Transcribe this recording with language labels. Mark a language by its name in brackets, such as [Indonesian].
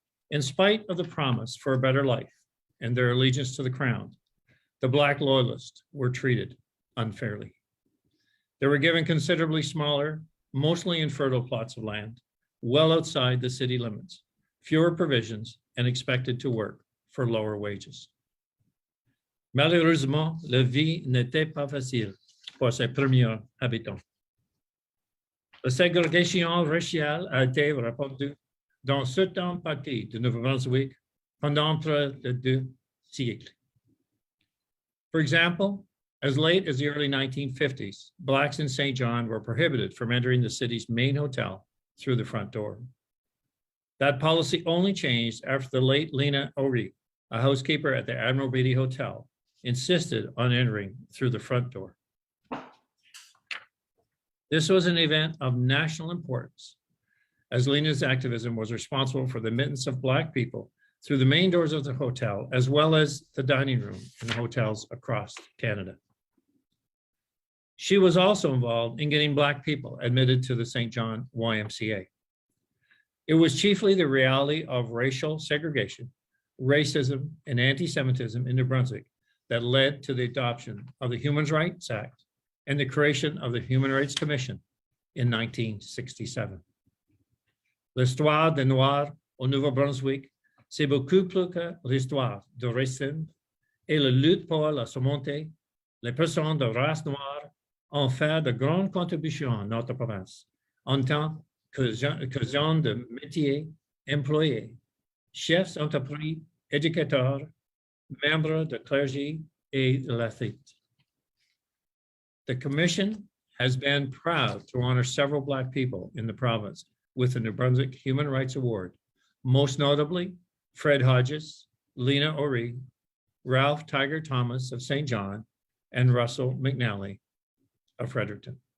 [English] In spite of the promise for a better life and their allegiance to the crown, the black Loyalists were treated unfairly. They were given considerably smaller, mostly infertile plots of land, well outside the city limits, fewer provisions, and expected to work for lower wages. [French] Malheureusement, la vie n'était pas facile pour ces premiers habitants. La ségrégation raciale a été répandue dans certaines parties du Nouveau-Brunswick pendant près de 2 siècles. [English] For example, as late as the early 1950s, blacks in St. John were prohibited from entering the city's main hotel through the front door. That policy only changed after the late Lena O'Ree, a housekeeper at the Admiral Beatty Hotel, insisted on entering through the front door. This was an event of national importance, as Lena's activism was responsible for the admittance of black people through the main doors of the hotel, as well as the dining room in the hotels across Canada. She was also involved in getting black people admitted to the St. John YMCA. It was chiefly the reality of racial segregation, racism, and anti-Semitism in New Brunswick that led to the adoption of the Human Rights Act and the creation of the Human Rights Commission in 1967. [French] L'histoire des Noirs au Nouveau-Brunswick, c'est beaucoup plus que l'histoire de racisme et la lutte pour la surmonter. Les personnes de race noire ont fait de grandes contributions à notre province en tant que gens de métier, employés, chefs d'entreprise, éducateurs, membres de clergé et de l'athlète. [English] The Commission has been proud to honor several black people in the province with the New Brunswick Human Rights Award, most notably Fred Hodges, Lena O'Ree, Ralph Tiger Thomas of St. John, and Russell McNally of Fredericton.